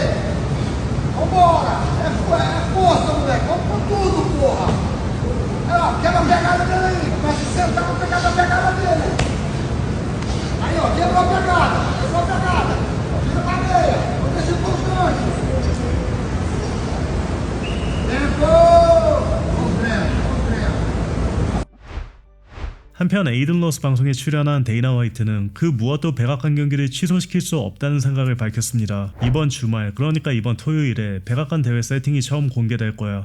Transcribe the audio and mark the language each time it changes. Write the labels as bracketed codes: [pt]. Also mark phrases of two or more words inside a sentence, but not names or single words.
[pt] Vambora. É força, moleque. Vamos com tudo, porra. Ó, quebra a pegada dele aí. Começa a sentar pra pegar a pegada dele. Aí, ó, quebrou a pegada. Quebrou a pegada. Tira pra meia. Vamos deixar por gancho. [ko] 한편 에이든 로스 방송에 출연한 데이나 화이트는 그 무엇도 백악관 경기를 취소시킬 수 없다는 생각을 밝혔습니다. 이번 주말, 그러니까 이번 토요일에 백악관 대회 세팅이 처음 공개될 거야.